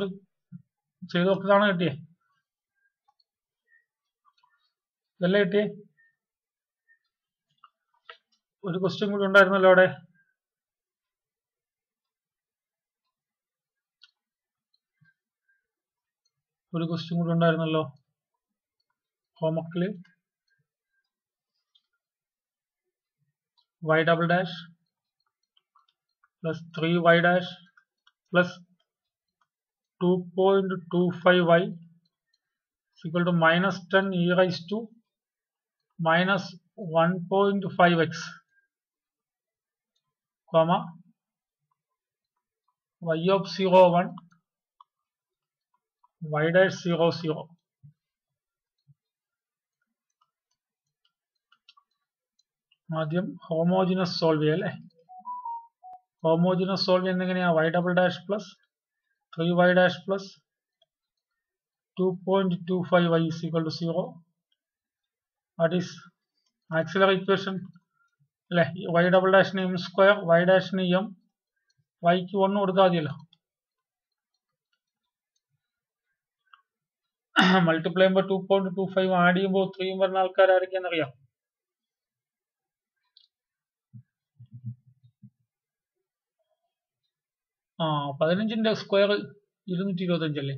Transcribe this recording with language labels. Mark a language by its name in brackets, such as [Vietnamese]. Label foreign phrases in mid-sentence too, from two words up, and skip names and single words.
[Malayalam] ചെയ്ത് നോക്കുന്നതാണ് കിട്ടിയേ. ഇതല്ലേ കിട്ടിയേ. ഒരു ക്വസ്റ്റ്യൻ കൂടി ഉണ്ടായിരുന്നല്ലോ അവിടെ. ഒരു ക്വസ്റ്റ്യൻ കൂടി ഉണ്ടായിരുന്നല്ലോ ഹോംവർക്കില്. [English] y double dash plus 3y dash plus 2.25y is equal to minus 10 e raised to minus 1.5x, comma y of 0 1 y dash 0 0. [Malayalam] ആദ്യം [English] homogeneous solve [Malayalam] ചെയ്യാം അല്ലേ. [English] homogeneous solve [Malayalam] ചെയ്യുന്നത് എങ്ങനെയാ? [English] y double dash plus 3y dash plus 2.25y is equal to 0. That is auxiliary equation അല്ലേ. y double dash [Malayalam] ന് [English] m square, [Malayalam] y dash ന് m, y ക്ക് 1 കൊടുത്താൽ മതിയല്ലോ. മൾട്ടിപ്ലൈ ചെയ്യുമ്പോൾ 2.25 ആഡ് ചെയ്യുമ്പോൾ 3 വരുന്ന ആൾക്കാരായിരിക്കും അറിയാം. ആ 15ന്റെ സ്ക്വയർ 225 അല്ലേ.